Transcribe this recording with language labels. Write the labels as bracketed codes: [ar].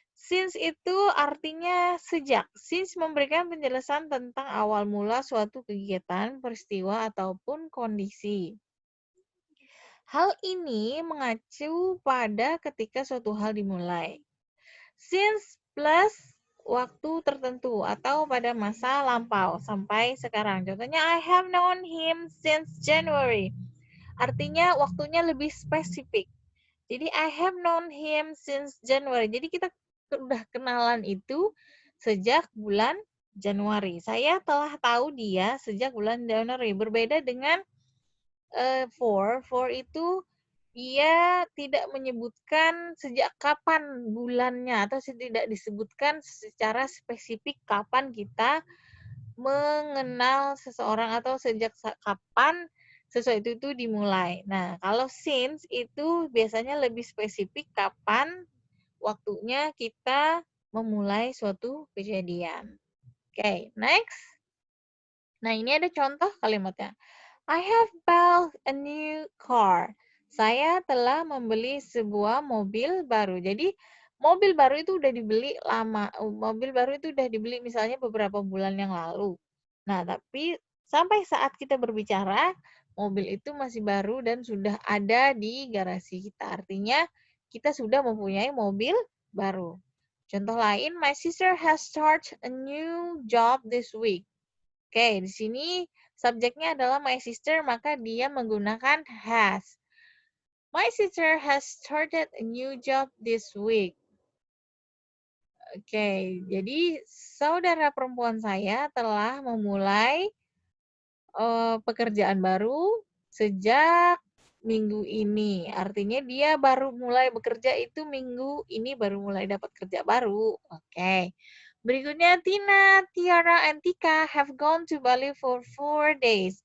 [id] Since itu artinya sejak. Since memberikan penjelasan tentang awal mula suatu kegiatan, peristiwa, ataupun kondisi. Hal ini mengacu pada ketika suatu hal dimulai. Since plus waktu tertentu atau pada masa lampau sampai sekarang. [en] Contohnya, I have known him since January. [id] Artinya waktunya lebih spesifik. [en] Jadi I have known him since January. [id] Jadi kita sudah kenalan itu sejak bulan Januari. Saya telah tahu dia sejak bulan Januari. Berbeda dengan for. For itu dia tidak menyebutkan sejak kapan bulannya atau tidak disebutkan secara spesifik kapan kita mengenal seseorang atau sejak kapan sesuatu itu dimulai. Nah, kalau since itu biasanya lebih spesifik kapan waktunya kita memulai suatu kejadian. Oke, next. Nah, ini ada contoh kalimatnya. [en] I have bought a new car. [id] Saya telah membeli sebuah mobil baru. Jadi, mobil baru itu udah dibeli lama. Mobil baru itu udah dibeli misalnya beberapa bulan yang lalu. Nah, tapi sampai saat kita berbicara, mobil itu masih baru dan sudah ada di garasi kita. Artinya, kita sudah mempunyai mobil baru. [en] Contoh lain, my sister has started a new job this week. [id] Oke, di sini subjeknya adalah [en] my sister, [id] maka dia menggunakan has. [en] My sister has started a new job this week. [id] Oke, jadi saudara perempuan saya telah memulai pekerjaan baru sejak minggu ini. Artinya dia baru mulai bekerja itu minggu ini baru mulai dapat kerja baru. Oke. [en] Berikutnya, Tina, Tiara, and Tika have gone to Bali for 4 days.